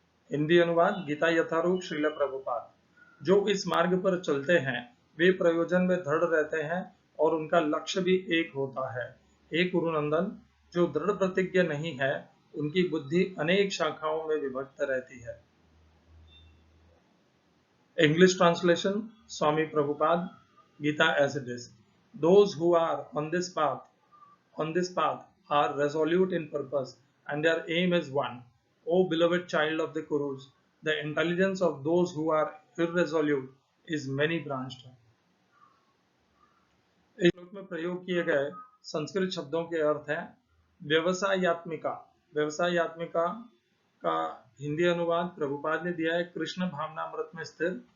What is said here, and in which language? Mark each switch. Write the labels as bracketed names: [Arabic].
[Hindi] हिंदी अनुवाद, गीता यथारूप श्रील प्रभुपाद। जो इस मार्ग पर चलते हैं वे प्रयोजन में दृढ़ रहते हैं और उनका लक्ष्य भी एक होता है। हे कुरुनंदन, जो दृढ़ प्रतिज्ञ नहीं है उनकी बुद्धि अनेक शाखाओं में विभक्त रहती है। [English] English translation, Swami Prabhupada, Gita as it is. Those who are on this path are resolute in purpose and their aim is one. O beloved child of the Kurus, the intelligence of those who are irresolute is many branched. [Hindi] इस श्लोक में प्रयोग किए गए संस्कृत शब्दों के अर्थ हैं व्यवसायात्मिका। व्यवसायात्मिका का हिंदी अनुवाद प्रभुपाद ने दिया है कृष्ण भावनामृत में स्थिर।